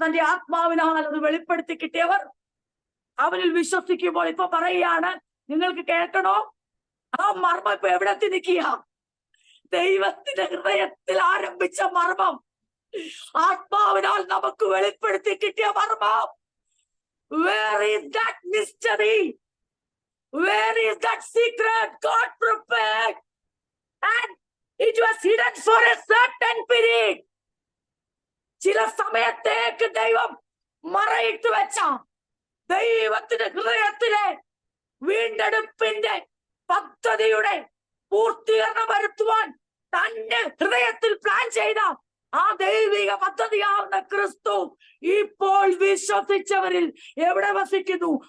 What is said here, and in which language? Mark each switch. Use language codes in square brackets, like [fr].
[ml] തന്റെ ആത്മാവിനാൽ അത് വെളിപ്പെടുത്തി കിട്ടിയവർ അവനിൽ വിശ്വസിക്കുമ്പോൾ ഇപ്പൊ പറയുകയാണ്, നിങ്ങൾക്ക് കേൾക്കണോ? ആ മർമ്മം ഇപ്പൊ എവിടെ എത്തി നിൽക്കുക? ദൈവത്തിന്റെ ഹൃദയത്തിൽ ആരംഭിച്ച മർമ്മം, ആത്മാവിനാൽ നമുക്ക് വെളിപ്പെടുത്തി കിട്ടിയ മർമ്മം. [en] Where is that mystery? Where is that secret God prepared? And it was hidden for a certain period. [ml] ചില സമയത്തേക്ക് ദൈവം മറയിട്ടു വെച്ച ദൈവത്തിന്റെ ഹൃദയത്തിലെ വീണ്ടെടുപ്പിന്റെ പദ്ധതിയുടെ പൂർത്തീകരണം വരുത്തുവാൻ തന്റെ ഹൃദയത്തിൽ പ്ലാൻ ചെയ്ത ആ ദൈവിക പദ്ധതിയാവുന്ന ക്രിസ്തു ഇപ്പോൾ വിശ്വസിച്ചവരിൽ എവിടെ വസിക്കുന്നു?